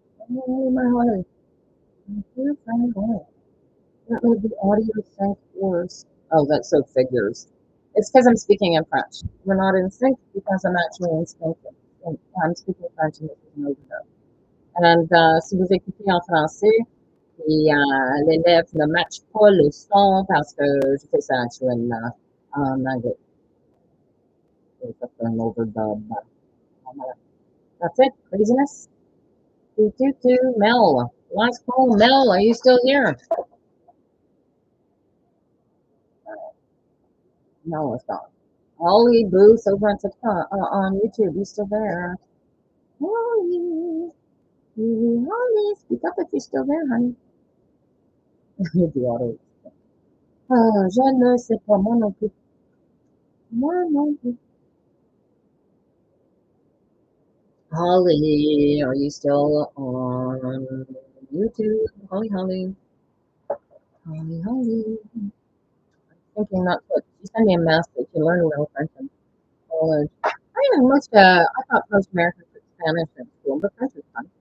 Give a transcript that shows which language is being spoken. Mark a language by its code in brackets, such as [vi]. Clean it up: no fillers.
[en] Oh, my Holly. I'm here from Holly. That made the audio sync worse. Oh, that's so figures. It's because I'm speaking in French. We're not in sync because I'm actually in sync. speaking French and this is an overdub. [fr] Si vous écoutez en français, et l'élève ne matche pas le son parce que je fais ça actuellement en anglais. [en] So that's an overdub. That's it. Craziness. Mel. Last call. Mel, are you still here? No, it's not. Ollie Booth over on TikTok, on YouTube. You still there? Ollie. Ollie, speak up if you're still there, honey. The auto. [fr] Je ne sais pas, moi non plus. Moi non plus. [en] Holly, are you still on YouTube? Holly, Holly. Holly, Holly. Thinking not to. You send me a message. You learn a little French in college. I thought most Americans took Spanish in school, but French is fun.